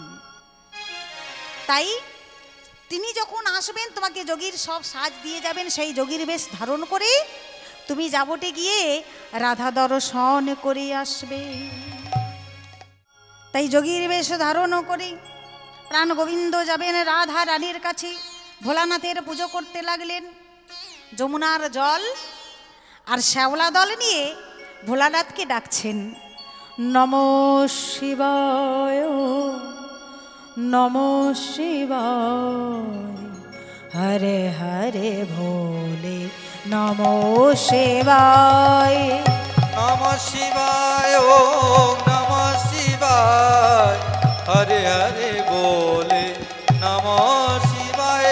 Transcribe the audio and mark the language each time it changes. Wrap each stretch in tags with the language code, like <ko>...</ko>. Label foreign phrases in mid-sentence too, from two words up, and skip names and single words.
<bn>তাই তিনি যখন আসবেন তোমাকে যোগীর সব সাজ দিয়ে যাবেন, সেই যোগীর বেশ ধারণ করে তুমি যাবটে গিয়ে রাধা দর্শন করে আসবে। তাই যোগীর বেশ ধারণ করে প্রাণ গোবিন্দ যাবেন রাধা রানীর কাছে, ভোলানাথের পুজো করতে লাগলেন। যমুনার জল আর শ্যাওলা দল নিয়ে ভোলানাথকে ডাকছেন,</bn> <sa>নমঃ শিবায় নমঃ শিবায়, হরে হরে ভোলে নমঃ শিবায়, নমঃ শিবায়, ওম নমঃ শিবায়, হরে হরে বলে নমঃ শিবায়,</sa>